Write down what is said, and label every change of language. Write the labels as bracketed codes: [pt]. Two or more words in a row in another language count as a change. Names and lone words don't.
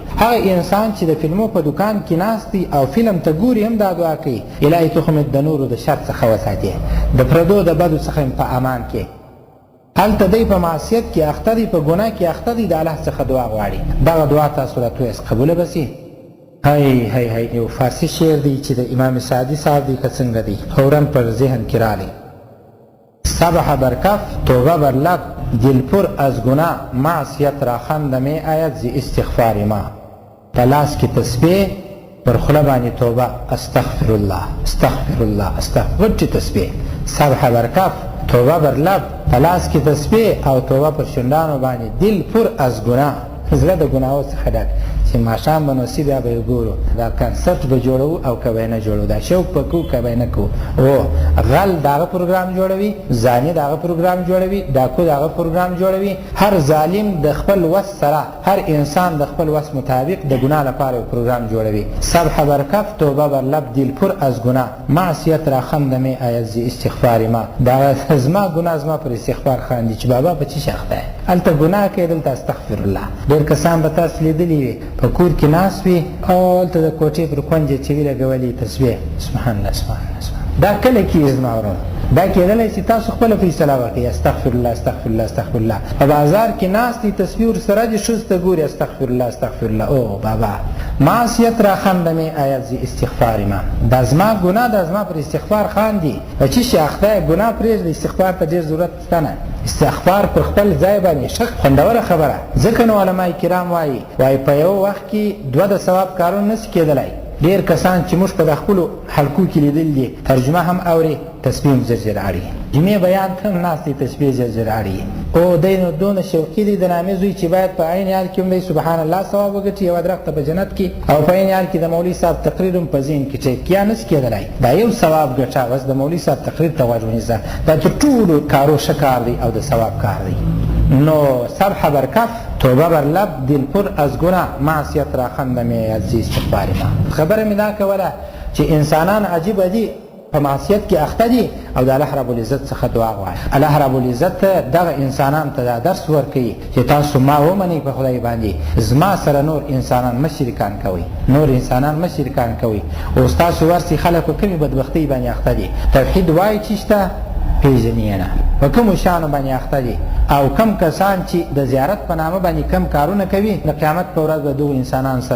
[ps] هغه انسان چې د فلمو په دکان کې ناست دی او فلم ته ګوري هم دا دعا کوي، الهي ته خو مې د نورو د شر څخه وساتې، د پردو د بدو څخه په امان کې. هلته دی په معصیت کې اخته دی، په ګناه کې اخته دی، د الله څخه دعا غواړي. دغه دعا تاسو راته وایاست قبوله به سي؟ هی یو فارسی شعر دی چې د امام سعدي صاحب دی که څنګه دی، فوراً پر ذهن کې رالی: [fa] صبح بر کف توبه بر لب، دل پر از گناه معصیت را خنده می آید ز استغفار ما. [ps] په لاس کې تسبیح، پر خوله باندې توبه، [ar] استغفر الله استغفر الله استغفر، [ps] غټې تسبیح. [fa] صبح بر کف توبه بر لب، [ps] په لاس کې تسبیح او توبه پر شونډانو باندې، [fa] دل پر از گناه، [ps] زړه د ګناهو څخه ډک. چې ماښام به نو سی بیا به یې ګورو، دا کنسرټ به جوړوو او که به یې نه جوړو، دا شوق به کوو که به یې نه کوو. غل د هغه پروګرام جوړوي، زاني د هغه پروګرام جوړوي، ډاکو د هغه پروګرام جوړوي. هر ظالم د خپل وس سره، هر انسان د خپل وس مطابق د ګناه لپاره یو پروګرام جوړوي. [fa] صبح بر کف توبه بر لب، دل پر از ګناه معصیت را خنده می آید ز استغفار ما. [ps] دا زما ګناه زما پر استغفار خاندي چې بابا په چی شاخته یې، هلته ګناه کوي، دلته [ar] استغفر الله. [ps] ډېر کسان به تاسو لیدلي وي په کور کې ناست وي او هلته د کوټې پر کونج یې چې وي لګولي تسبیح، [ar] سبحان الله سبحان الله سبحان الله. [ps] دا کله کېږي زما ورونه؟ دا کېدلی چې تاسو خپله فیصله وکړئ، [ar] استغفر الله استغفر الله استغفر الله. [ps] په بازار کې ناست دي، تصویر ورسره دي، ښځو ته ګوري، [ar] استغفر الله استغفر الله. [ps] او بابا [fa] معصیت را خنده می آید ز استغفار ما. [ps] دا زما ګناه، دا زما پر استغفار خاندي. چې شي اخته ګناه پرېږده، استغفار ته ډېر ضرورت شته نه. استغفار په خپل ځای باندې ښه خوندوره خبره. ځکه نو علما کرام وایي په یو وخت کې دوه د ثواب کارونه نشي کېدلی. ډېر کسان چې موږ په د خپلو حلقو کې لیدل دي ترجمه هم اوري تسبیح هم زر اړي جمعې بیان ته هم ناست دی تسبیح زر اړي او دی نو دونه شوقي دی د نامې زوی چې باید په عین حال کې هم دی [ar] سبحان الله [ps] ثواب وګټي یوه درخته په جنت کې او په عین حال کې د مولوي صاحب تقریر هم په ذهن کې ټیپ کیا نشي کېدلی دا یو ثواب ګټه بس د مولوي صاحب تقریر ته غوږ ونیسه دا تر ټولو کارو ښه کار دی او د ثواب کار دی نو [fa] سبح بر کف توبه بر لب دل پر از گناه معصیت را خندمې از استغفار ما [ps] خبره مې دا کوله چې انسانان عجیبه دي په معصیت کې اخته دي او د [ar] الله رب العزت [ps] څخه دعا غواړي [ar] الله رب العزت [ps] دغه انسانانو ته دا درس ورکوي چې تاسو ما ومنئ په خدای باندې زما سره نور انسانان مه شریکان کوئ نور انسانان مه شریکان کوئ اوس تاسو ورسې خلک په کومې بدبختۍ باندې اخته دي توحید وایي چې شته پیژني یې نه په کومو شیانو باندې اخته دي او کم کسان چې د زیارت په نامه باندې کم کارونه کوي د قیامت په ورځ به دغو انسانانو سره